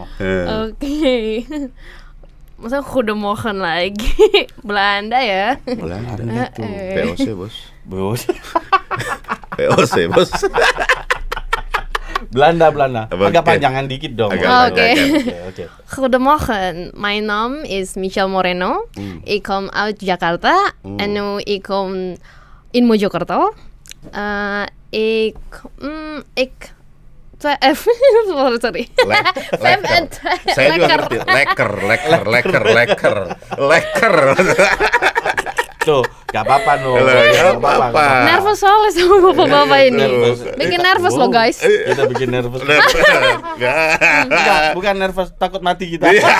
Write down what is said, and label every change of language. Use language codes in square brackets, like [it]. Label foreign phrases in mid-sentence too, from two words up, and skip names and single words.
[id] Oke. Masa aku udah mohon lagi. Belanda ya. Belanda. POC, Bos. Bos. POC, Bos. Belanda. Oke. Agak panjangan dikit dong. Agak Oke. Oke. [nl] Goedemorgen, mijn naam is Michelle Moreno. Ik kom uit Jakarta en nu ik kom in Mojokerto. Ik sorry. [id] Saya juga ngerti. Leker. Tuh, gak apa-apa no. Gak apa-apa. Nervous soalnya sama bapak-bapak ini. Nervous. Bikin nervous loh guys. Kita bikin nervous. Enggak, bukan nervous, takut mati kita.